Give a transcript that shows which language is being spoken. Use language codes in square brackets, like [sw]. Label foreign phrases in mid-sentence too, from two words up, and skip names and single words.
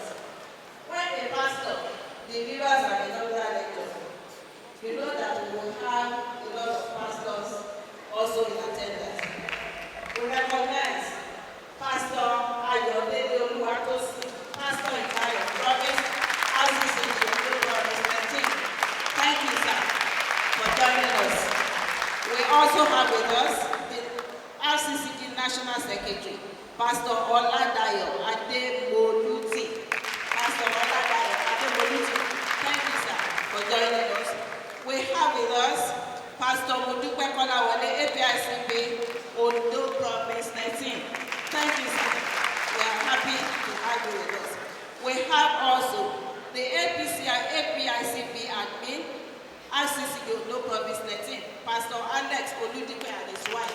[en] When a pastor delivers an inaugural lecture, you know that we will have a lot of pastors also in attendance. We recognize Pastor Ayodele Oluwatosi, Pastor in charge of Province, RCCG, Province 13. Thank you, sir, for joining us. We also have with us the RCCG National Secretary, Pastor Oladayo Adeboluti. Pastor Oladayo Adeboluti. Thank you, sir, for joining us. We have with us Pastor Modupe Kolawole, APICB, Ondo Province 19. Thank you, sir. We are happy to have you with us. We have also the APICB admin, RCCG Ondo Province 19, Pastor Alex Oludipe and his wife.